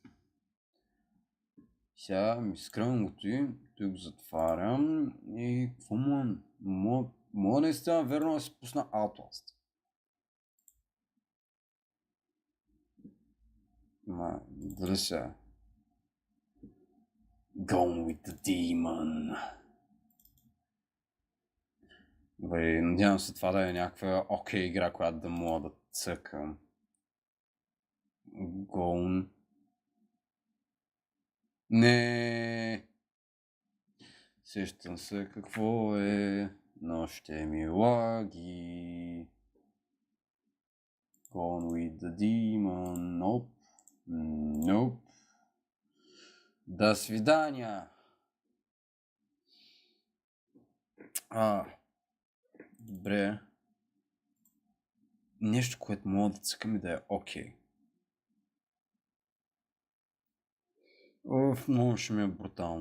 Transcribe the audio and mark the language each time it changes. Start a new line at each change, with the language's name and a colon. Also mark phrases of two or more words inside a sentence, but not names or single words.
Bulgarian: Сега ми скръвам го той го затварям и какво мога наистина верно да си пусна Outlast. Дали сега? Gone with the demon. Надявам се това да е някаква окей игра, която да мога да цъкам. Gone. Не. Сещам се какво е, но ще ми лаги. Gone with the demon. Nope. До свидания. Добре. Нещо, което мога да цъкам и да е окей. Много ще ми е брутално.